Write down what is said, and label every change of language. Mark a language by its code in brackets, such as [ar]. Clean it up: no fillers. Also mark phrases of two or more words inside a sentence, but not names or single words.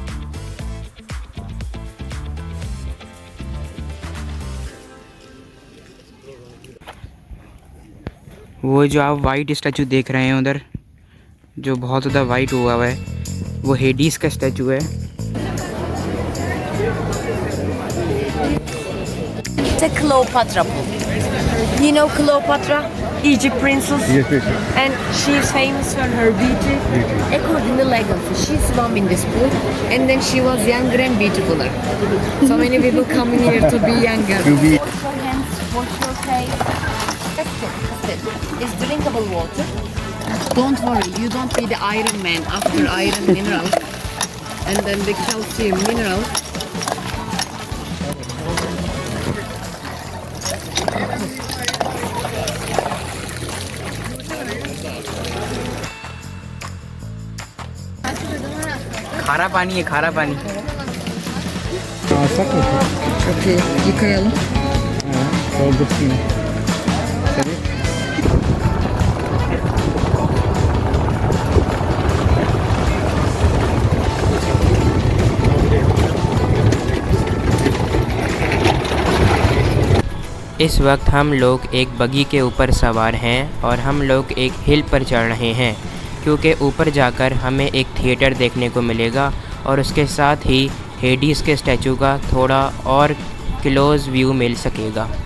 [ur] وہ جو آپ [en] white statue [ur] دیکھ رہے ہیں ادھر، جو بہت زیادہ وائٹ ہوا ہے، وہ ہیڈیس کا اسٹیچو ہے. [en] Cleopatra pool. You know Cleopatra? Egypt princess. Yes, yes, yes. And she's famous for her beauty. According to legacy, she swam in this pool and then she was younger and beautifuler. So many people coming here to be younger. To be- Wash your hands, wash your face. That's it. It's drinkable water. Don't worry, you don't be the Iron Man after iron mineral and then the calcium mineral. [ur] کھارا پانی ہے، کھارا پانی. [tr] Alsak mı? Çok iyi. Yıkayalım. Doldursun. Tabii. [ur] اس وقت ہم لوگ ایک بگی کے اوپر سوار ہیں اور ہم لوگ ایک ہل پر چڑھ رہے ہیں کیونکہ اوپر جا کر ہمیں ایک تھیٹر دیکھنے کو ملے گا اور اس کے ساتھ ہی ہیڈیز کے اسٹیچو کا تھوڑا اور [en] close view [ur] مل سکے گا.